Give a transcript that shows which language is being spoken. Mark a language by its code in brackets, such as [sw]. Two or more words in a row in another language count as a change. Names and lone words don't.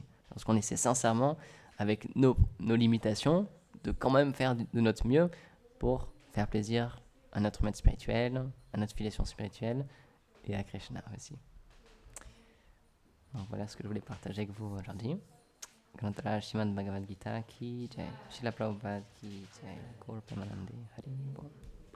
[fr] Lorsqu'on essaie sincèrement, avec nos limitations, de quand même faire de notre mieux pour faire plaisir à notre maître spirituel, à notre filiation spirituelle et à Krishna aussi. Donc voilà ce que je voulais partager avec vous aujourd'hui. [hi] ग्रन्थराज श्रीमद् भगवद् गीता की जय, श्रील प्रभुपाद की जय, गौर प्रेमानन्दे हरि बोल.